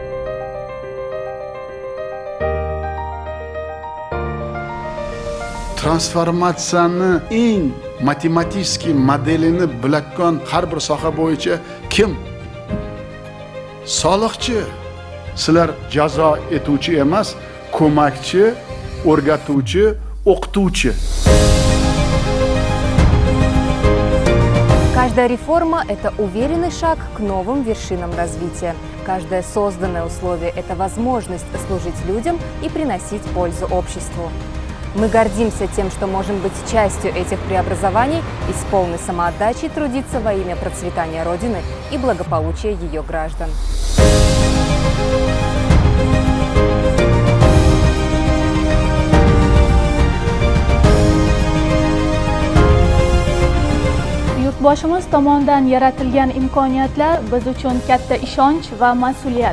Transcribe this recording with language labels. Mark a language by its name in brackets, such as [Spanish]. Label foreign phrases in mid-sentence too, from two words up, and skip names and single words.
[Uzbek] Transformatsiyani eng matematik modelini bilakon har bir soha bo'yicha kim? Soliqchi. Sizlar jazo etuvchi emas, ko'makchi, o'rgatuvchi, o'qituvchi. [Russian] Каждая реформа – это уверенный шаг к новым вершинам развития. Каждое созданное условие – это возможность служить людям и приносить пользу обществу. Мы гордимся тем, что можем быть частью этих преобразований и с полной самоотдачей трудиться во имя процветания Родины и благополучия ее граждан. [Uzbek] Yurtboshimiz tomonidan yaratilgan imkoniyatlar biz uchun katta ishonch va mas'uliyat.